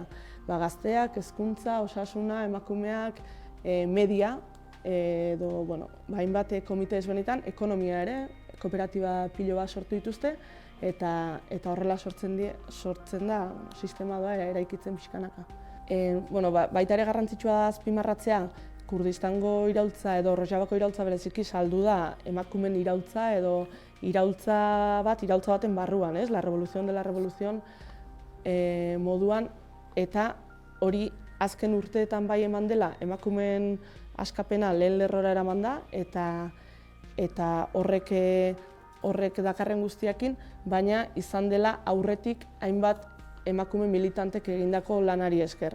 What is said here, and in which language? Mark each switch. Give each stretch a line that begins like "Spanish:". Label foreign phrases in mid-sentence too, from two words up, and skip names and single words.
Basque: Gazteak, hezkuntza, osasuna, emakumeak, media, edo hainbat komite ezberdinetan, ekonomia ere, kooperatiba pilo bat sortu dituzte, eta horrela sortzen da sistema doa eraikitzen pixkanaka. Baita ere garrantzitsua da azpimarratzea, Kurdistango iraultza edo Rojavako iraultza bereziki saldu da emakumeen iraultza edo iraultza baten barruan,
Spanish: la revolución de la revolución
Basque: moduan, eta hori azken urteetan bai eman dela emakumeen askapena lehen lerrora eraman da, eta horrek dakarren guztiakin, baina izan dela aurretik hainbat emakume militantek egindako lanari esker.